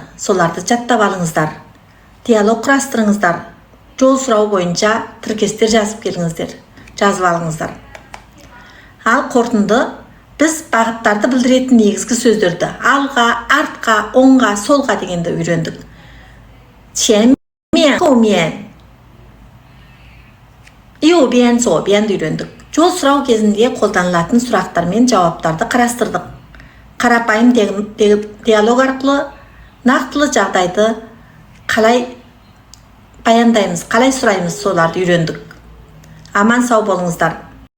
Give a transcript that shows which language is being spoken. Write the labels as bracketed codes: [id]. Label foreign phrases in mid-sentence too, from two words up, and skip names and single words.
[kk] соларды жаттап алыңыздар. диалог құрастырыңыздар. жол сұрау бойынша тіркестер жазып келіңіздер. жазып алыңыздар. ал қорытынды, біз бағыттарды білдіретін негізгі сөздерді алға, артқа, оңға, солға дегенді үйрендік. [zh] 前面, 后面, 右边, 左边 үйрендік. [kk] жол сұрау кезінде қолданылатын сұрақтар мен жауаптарды қарастырдық. қарапайым диалог арқылы нақтылы жағдайды қалай баяндаймыз, қалай сұраймыз, соларды үйрендік. аман сау болыңыздар.